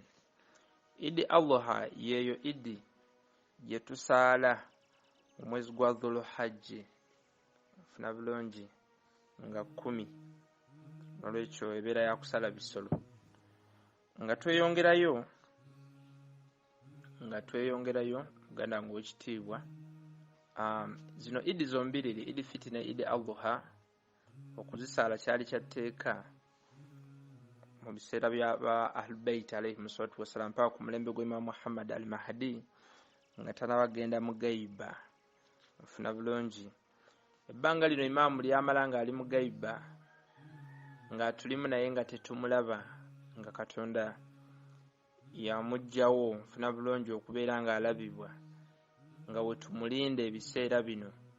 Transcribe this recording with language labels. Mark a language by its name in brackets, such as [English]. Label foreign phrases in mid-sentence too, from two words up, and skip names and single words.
[Ganda] Idi Adha yeyo idi gye tusaala omwezi gwa Dhul-Hajj funa bulungi nga 10 nolwekyo ebeera ya kusala bisolo nga tweyongerayo muganda ngo ekitiibwa zino idi zombiriri Idi Fitr ne Idi Adha okuzisaala kyali kyatteeka mu biseera bya Ahlul Bayt [Arabic] عليه الصلاة والسلام [Ganda] paka ku mulembe gwa Imam Muhammad al-Mahdi nga tanabagenda mu gaiba funa bulungi ebbanga lino Imam lyamala nga ali mu gaiba nga tulimu naye nga tetumulaba nga Katonda yamugjawo funa bulungi okubeera nga alabibwa nga wetumulinde ebiseera bino